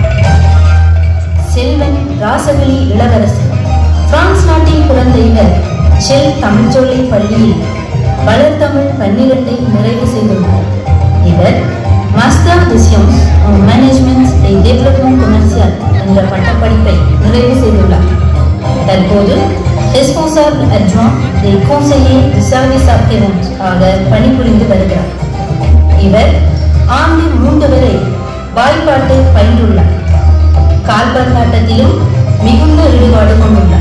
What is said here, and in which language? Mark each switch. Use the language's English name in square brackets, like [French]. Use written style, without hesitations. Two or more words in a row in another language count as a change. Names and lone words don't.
[Tamil] ராசவெளி இளவரசர் பிரான்ஸ் நாட்டில் பிறந்த இவர் ஷெல் தமிழ்ச்சோலை பள்ளியில் வளர்தமிழ் 12ஐ நிறைவு செய்துள்ளார். இவர் [French] master de sciences en management et développement commercial [Tamil] என்ற பட்டப்படிப்பை நிறைவு செய்துள்ளார். தற்போது [French] responsable adjoint des conseillers du service après-vente [Tamil] ஆக பணிபுரிந்து வருகிறார். இவர் ஆண்டு 3 வரை வாய்ப்பாட்டை பயின்றுள்ளார். கால்பந்தாட்டத்திலும் மிகுந்த ஈடுபாடு கொண்டுள்ளார்.